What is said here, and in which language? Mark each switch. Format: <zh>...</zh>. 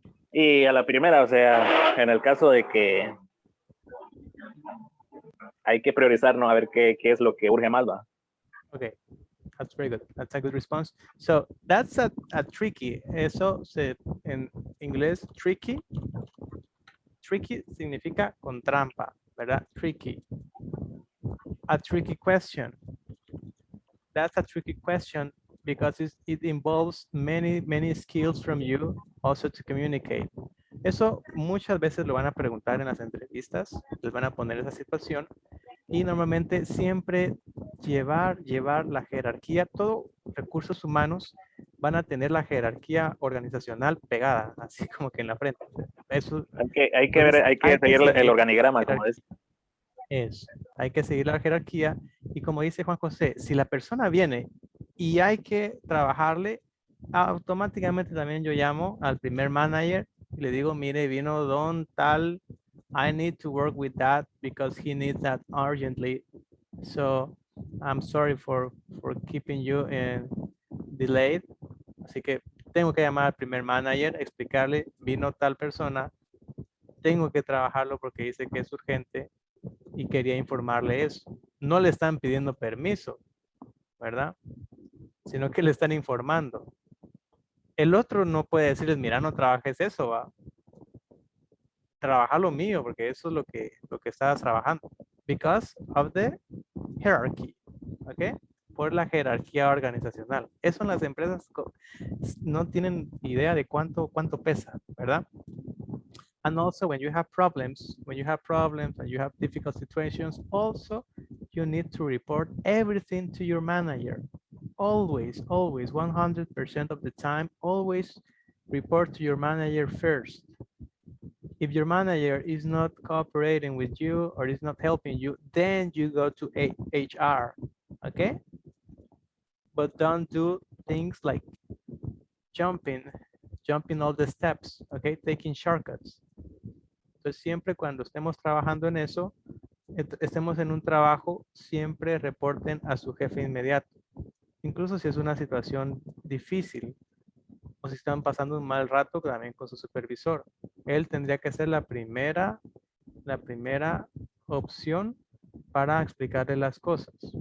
<es>Y a la primera, o sea, en el caso de que hay que priorizar, ¿no? A ver qué es lo que urge más, ¿va?</es> <en>Okay, that's very good. That's a good response. So that's a tricky.</en> <es>Eso en inglés, tricky. Tricky significa con trampa, ¿verdad?</es> <en>Tricky. A tricky question. That's a tricky question because it involves many skills from you also to communicate.</en> <es>Eso muchas veces lo van a preguntar en las entrevistas, les van a poner esa situación y normalmente siempre llevar la jerarquía, todo recursos humanos van a tener la jerarquía organizacional pegada, así como que en la frente. Eso, hay que seguir el organigrama, como es. Hay que seguir la jerarquía y como dice Juan José, si la persona viene y hay que trabajarle, automáticamente también yo llamo al primer manager y le digo, mire, vino don tal,</es> <en>I need to work with that because he needs that urgently. So I'm sorry for keeping you delayed.</en> <es>Así que tengo que llamar al primer manager, explicarle, vino tal persona, tengo que trabajarlo porque dice que es urgente y quería informarle eso. No le están pidiendo permiso, ¿verdad? Sino que le están informando. El otro no puede decirles, mira, no trabajes eso, va. Trabaja lo mío, porque eso es lo que estabas trabajando.</es> <en>Because of the hierarchy, ¿ok?</en> <es>Por la jerarquía organizacional. Eso en las empresas no tienen idea de cuánto pesa, ¿verdad?</es> <en>And also when you have problems and you have difficult situations, also you need to report everything to your manager. Always, 100% of the time, always report to your manager first. If your manager is not cooperating with you or is not helping you, then you go to HR, okay? But don't do things like jumping all the steps, okay? Taking shortcuts.</en> <es>Entonces, siempre cuando estemos trabajando en eso, estemos en un trabajo, siempre reporten a su jefe inmediato. Incluso si es una situación difícil o si están pasando un mal rato también con su supervisor. Él tendría que ser la primera opción para explicarle las cosas.</es>